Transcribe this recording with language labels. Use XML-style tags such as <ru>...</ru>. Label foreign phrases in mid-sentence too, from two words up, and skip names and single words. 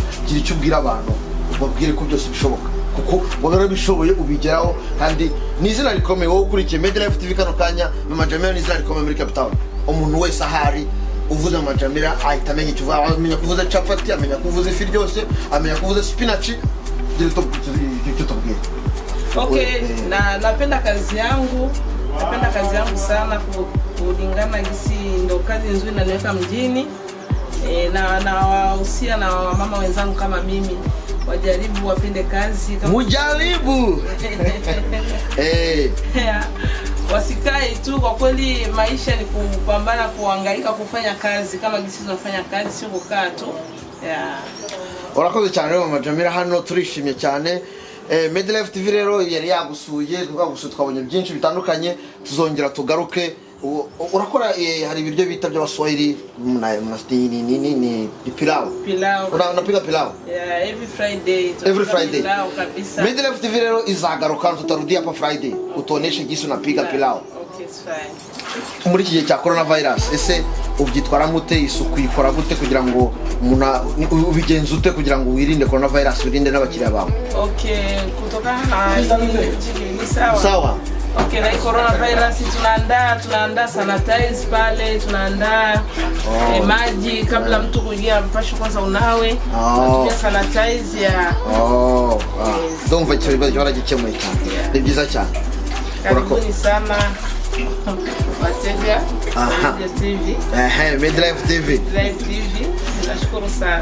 <rw>Gira icyo ubwira abantu, ubabwire ko byose bishoboka, kuko wabera bishoboye ubigeraho, kandi nizina rikomeye wowe ukurikiye Medlife TV kano kanya. Mama Jamila nizina rikomeye muri Cape Town. Umuntu wese ahari uvuze Mama Jamila ahita amenya icyo uvuga, amenya kuvuza chapati, amenya kuvuza ifi ryose, amenya kuvuza spinach. Gira icyo tubwire.</rw> <sw>Napenda kazi yangu. Napenda kazi yangu sana, kulingana gisi ndo kazi nzuri na niweka mjini. Na wahusia na mama wenzangu kama mimi wajaribu, wapende kazi kama mujaribu. Wasikae tu, kwa kweli maisha ni kupambana, kuhangaika, kufanya kazi kama gisi tunafanya kazi, sio kukaa tu.</sw> <rw>Urakoze cyane rero Mama Jamila, hano turishimye cyane. Medlife TV rero yari yagusuye, twabonye byinshi bitandukanye, tuzongera tugaruke. Urakora hari ibiryo bita by'Abaswahili ni pilau.</rw> <sw>Unapiga pilau?</sw> <en>Every Friday.</en> <rw>Medlife TV rero izagaruka,</rw> <sw>tutarudia hapa Friday utoneshe gisi unapiga pilau.</sw> <rw>Muri iki gihe cya coronavirus, ese ubyitwara mute, isuku ikora gute kugira ngo ubigenza ute kugira ngo wirinde coronavirus, wirinde n'abakiriya bawe?</rw> <sw>Kutokana na ni sawa. Na coronavirus tunaandaa sanitize pale, tunaandaa maji kabla mtu kuingia, mpasho kwanza unawe, tunatumia sanitize ya</sw> <rw>ndumva icyo bibazo baragikemuye cyane. Ni byiza cyane.</rw> <sw>Karibuni sana wateja Medlife TV. Nashukuru sana.</sw>